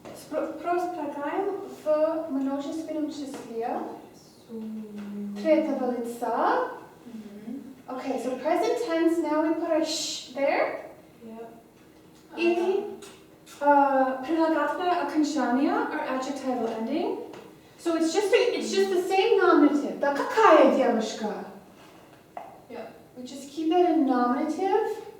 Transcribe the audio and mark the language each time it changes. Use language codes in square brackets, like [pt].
[ru] Проспрагаем в множественном числе. Третьего лица. [en] Okay, so present tense, now we put a sh there. Yep. [ru] И прилагательное окончание [en] or adjectival ending. So it's just the same nominative. [ru] Да какая девушка? [en] Yeah. We just keep that in nominative.